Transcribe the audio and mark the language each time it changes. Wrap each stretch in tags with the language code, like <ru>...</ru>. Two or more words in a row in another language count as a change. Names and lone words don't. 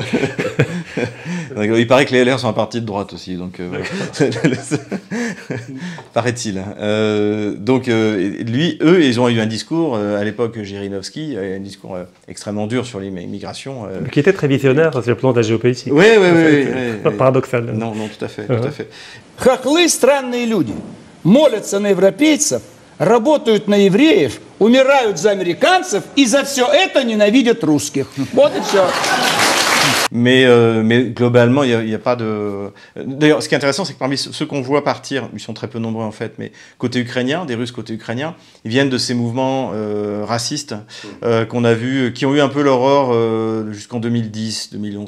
<fr>Il paraît que les LR sont un parti de droite aussi, donc paraît-il. Donc eux, ils ont eu un discours à l'époque Zhirinovsky, un discours extrêmement dur sur l'immigration. Qui était très visionnaire sur le plan de la géopolitique. Oui. Paradoxal. Non, tout à fait, tout à fait.</fr> <ru>Хохлы странные люди, молятся на европейцев, работают на евреев, умирают за американцев и за все это ненавидят русских. Вот и все.</ru> <fr>Mais globalement, il n'y a pas de... D'ailleurs, ce qui est intéressant, c'est que parmi ceux qu'on voit partir, ils sont très peu nombreux en fait, mais côté ukrainien, des Russes côté ukrainien, ils viennent de ces mouvements racistes qu'on a vus, qui ont eu un peu l'aurore jusqu'en 2010, 2011.</fr>